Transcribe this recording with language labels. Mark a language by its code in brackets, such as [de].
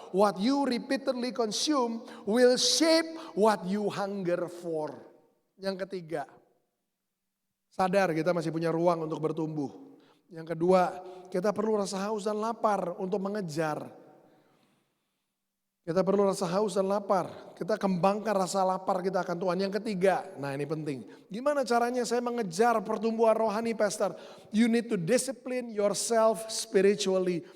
[en] What you repeatedly consume will shape what you hunger for. [id] Yang ketiga, sadar kita masih punya ruang untuk bertumbuh. Yang kedua, kita perlu rasa haus dan lapar untuk mengejar. Kita perlu rasa haus dan lapar. Kita kembangkan rasa lapar kita akan Tuhan. Yang ketiga, nah ini penting. Gimana caranya saya mengejar pertumbuhan rohani, Pastor? [en] You need to discipline yourself spiritually.